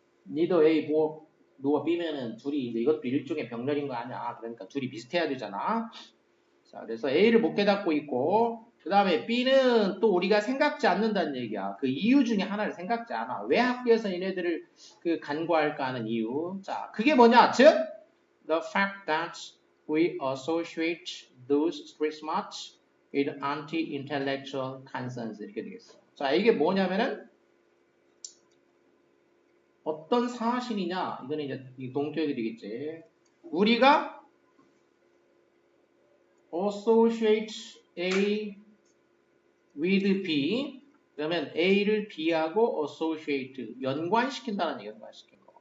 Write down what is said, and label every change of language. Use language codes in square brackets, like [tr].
[ko] neither A nor B면은 둘이 이제 이것도 일종의 병렬인 거 아니야. 그러니까 둘이 비슷해야 되잖아. 자, 그래서 A를 못 깨닫고 있고 그 다음에 B는 또 우리가 생각지 않는다는 얘기야. 그 이유 중에 하나를 생각지 않아. 왜 학교에서 얘네들을 그 간과할까 하는 이유. 자, 그게 뭐냐? 즉, [en] the fact that we associate those street smarts with anti-intellectual concerns 이렇게 되겠어. [ko] 자, 이게 뭐냐면은 어떤 사실이냐? 이거는 이제 동격이 되겠지. 우리가 [en] associate A with B [ko] 그러면 A를 B하고 associate 연관시킨다는 얘기 연관시킨 거.